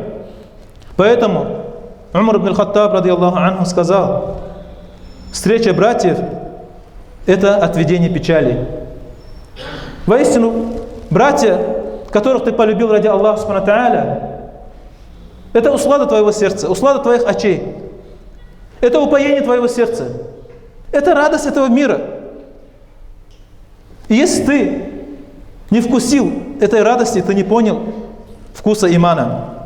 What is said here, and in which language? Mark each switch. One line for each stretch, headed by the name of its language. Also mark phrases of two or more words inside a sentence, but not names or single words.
Russian: Поэтому Умар ибн аль-Хаттаб,
Arabic: رضي الله عنه,
Russian: сказал: встреча братьев – это отведение печали. Воистину, братья, которых ты полюбил ради Аллаха
Arabic: سبحانه وتعالى,
Russian: это услада твоего сердца, услада твоих очей. Это упоение твоего сердца. Это радость этого мира. И если ты не вкусил этой радости, ты не понял вкуса имана.